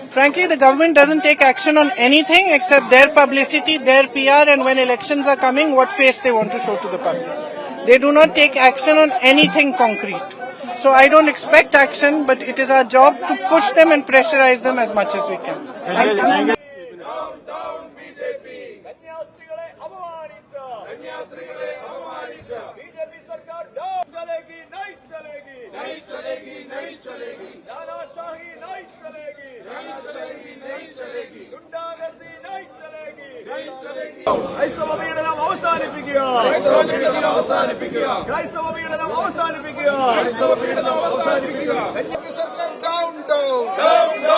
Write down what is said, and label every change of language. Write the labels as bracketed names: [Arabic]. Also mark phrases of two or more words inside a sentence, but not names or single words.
[English] Frankly, the government doesn't take action on anything except their publicity, their PR, and when elections are coming, what face they want to show to the public. They do not take action on anything concrete. So I don't expect action, but it is our job to push them and pressurize them as much as we can. [Hindi] Down BJP. [Malayalam] കന്യാസ്ത്രീകളെ അപമാനിച്ച [Hindi] बीजेपी सरकार down चलेगी नहीं चलेगी तानाशाही नहीं चलेगी गुंडागर्दी नहीं चलेगी [Malayalam] ക്രൈസ്തവ പീഡനം അവസാനിപ്പിക്കുക ക്രൈസ്തവ പീഡനം അവസാനിപ്പിക്കുക [Hindi] BJP सरकार down.